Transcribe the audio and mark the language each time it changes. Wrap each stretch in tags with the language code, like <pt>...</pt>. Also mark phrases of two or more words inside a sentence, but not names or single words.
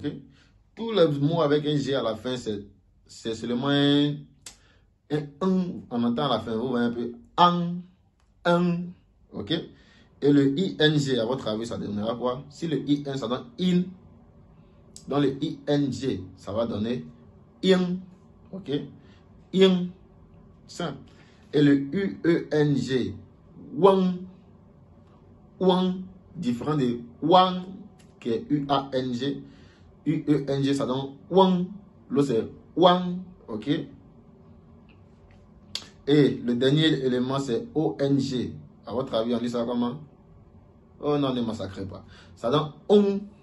<fr>Tous les mots avec un G à la fin, c'est seulement un on entend à la fin, vous voyez un peu un, ok? Et le ING, à votre avis, ça donnera quoi? Si le IN, ça donne in, dans le ING, ça va donner in, ok? In, simple. Et le UENG, wang, wang, différent de wang, qui est UANG. UENG, ça donne wang, l'autre c'est wang, ok? Et le dernier élément, c'est ONG. À votre avis, on dit ça comment? Oh non, ne massacrez pas. Ça donne on.</fr>